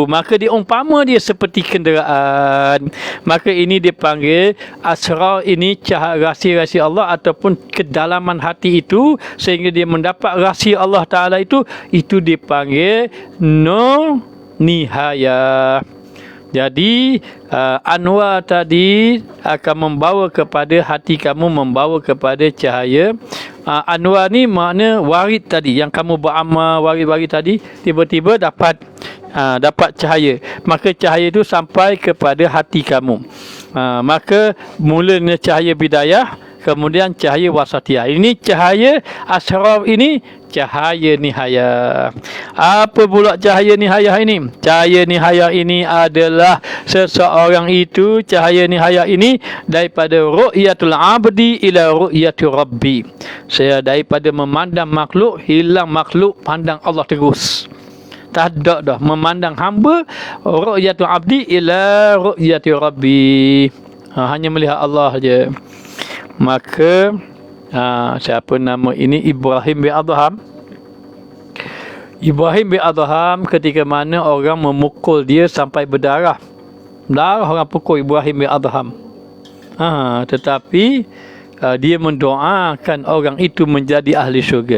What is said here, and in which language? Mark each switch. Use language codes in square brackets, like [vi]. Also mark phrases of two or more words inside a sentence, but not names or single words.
[ms] Maka diumpama dia seperti kenderaan. Maka ini dipanggil asrar, ini cahaya rahsia-rahsia Allah ataupun kedalaman hati itu, sehingga dia mendapat rahsia [ar] الله تعالى [ms] itu dipanggil [ar] نور نهاية. [ms] Jadi anwar tadi akan membawa kepada hati kamu, membawa kepada cahaya. Anwar ni makna warid tadi, yang kamu beramal warid-warid tadi, tiba-tiba dapat cahaya. Maka cahaya itu sampai kepada hati kamu. Maka mulanya cahaya bidayah, kemudian cahaya wasatiyah. Ini cahaya asrar, ini cahaya nihayah. Apa pula cahaya nihayah ini? Cahaya nihayah ini adalah seseorang itu, cahaya nihayah ini daripada [ar] رؤية العبد إلى رؤية الرب. [ms] Saya daripada memandang makhluk, hilang makhluk, pandang Allah terus. Tak ada dah memandang hamba, [ar] رؤية العبد إلى رؤية الرب. [ms] Hanya melihat Allah je. Maka siapa nama ini? Ibrahim bin Adham. Ketika mana orang memukul dia sampai berdarah. Orang pukul Ibrahim bin Adham. Tetapi dia mendoakan orang itu menjadi ahli syurga.